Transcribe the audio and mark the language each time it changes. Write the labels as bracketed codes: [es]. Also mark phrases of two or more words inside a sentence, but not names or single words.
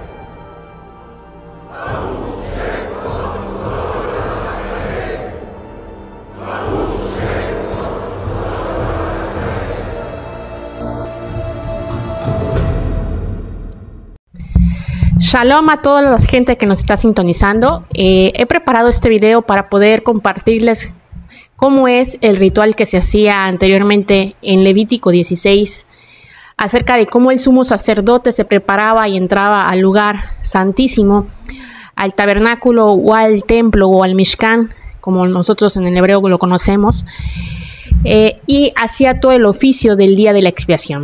[he] ברוך שם כבוד מלכותו לעולם ועד. ברוך שם כבוד [es] Shalom a toda la gente que nos está sintonizando. He preparado este video para poder compartirles cómo es el ritual que se hacía anteriormente en Levítico 16, acerca de cómo el sumo sacerdote se preparaba y entraba al lugar santísimo, al tabernáculo o al templo o al Mishkan, como nosotros en el hebreo lo conocemos, y hacía todo el oficio del día de la expiación.